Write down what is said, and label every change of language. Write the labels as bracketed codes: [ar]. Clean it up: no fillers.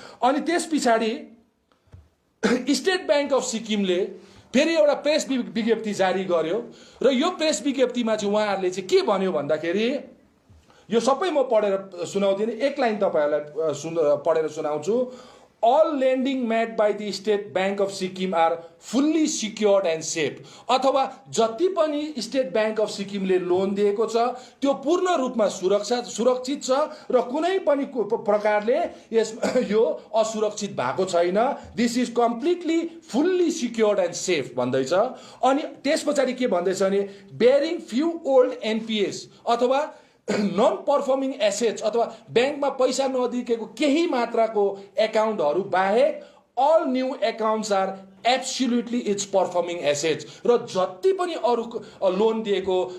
[ne] अनि त्यस पछाडि स्टेट बैंक अफ सिक्किमले फेरि एउटा प्रेस विज्ञप्ति जारी गर्यो र यो प्रेस विज्ञप्तिमा चाहिँ उहाँहरूले चाहिँ के भन्यो भन्दाखेरि यो सबै म पढेर सुनाउँदिन, एक लाइन तपाईहरुलाई पढेर सुनाउँछु। [en] All lending made by the State Bank of Sikkim are fully secured and safe। [ne] अथवा जति पनि स्टेट बैंक अफ सिक्किमले लोन दिएको छ त्यो पूर्ण रूपमा सुरक्षित छ र कुनै पनि प्रकारले यो असुरक्षित भएको छैन। [en] this is completely fully secured and safe [ne] भन्दैछ। अनि त्यसपछि के भन्दैछ भने [en] bearing few old NPS [ne] अथवा नन पर्फर्मिङ एसेट्स अथवा ब्याङ्कमा पैसा नदिएको केही मात्राको एकाउन्टहरू बाहेक [en] all new accounts are absolutely it's performing assets [ne] र जति पनि अरू लोन दिएको